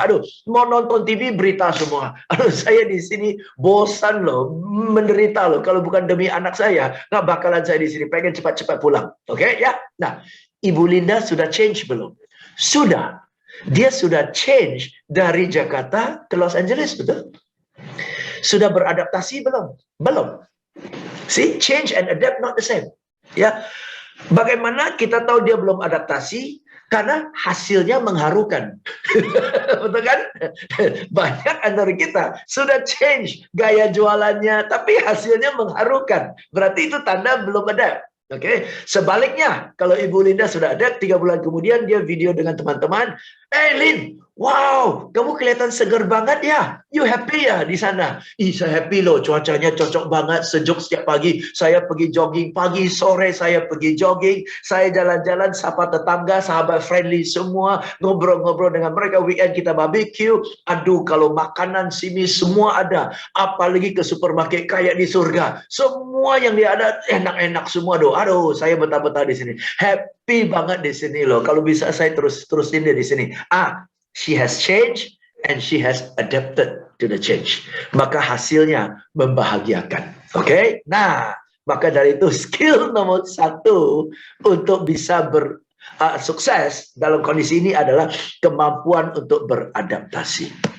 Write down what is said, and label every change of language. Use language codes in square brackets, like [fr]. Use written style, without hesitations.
[id] Aduh, mau nonton TV berita semua. Aduh, saya di sini bosan loh, menderita loh. Kalau bukan demi anak saya, nggak bakalan saya di sini. Pengen cepat-cepat pulang. Oke ya? Nah, Ibu Linda sudah change belum? Sudah. Dia sudah change dari Jakarta ke Los Angeles, betul? Sudah beradaptasi belum? Belum. [en] See, change and adapt not the same. [id] Ya. Bagaimana kita tahu dia belum adaptasi? Karena hasilnya mengharukan. Betul kan? Banyak antara kita sudah change gaya jualannya, tapi hasilnya mengharukan. Berarti itu tanda belum ada. Oke, sebaliknya kalau Ibu Linda sudah ada, 3 bulan kemudian dia video dengan teman-teman, Lin, wow, kamu kelihatan segar banget ya, [en] you happy [id] ya di sana? Ih, saya happy loh, cuacanya cocok banget, sejuk setiap pagi, saya pergi jogging, pagi sore saya pergi jogging, saya jalan-jalan, sapa tetangga, sahabat friendly semua, ngobrol-ngobrol dengan mereka, weekend kita barbecue, aduh kalau makanan sini semua ada, apalagi ke supermarket kayak di surga, semua yang dia ada enak-enak semua doh. Aduh, saya betah-betah di sini. Happy banget di sini loh. Kalau bisa saya terusin dia di sini. [en] She has changed and she has adapted to the change. [id] Maka hasilnya membahagiakan. Oke? Nah, maka dari itu skill nomor 1 untuk bisa sukses dalam kondisi ini adalah kemampuan untuk beradaptasi.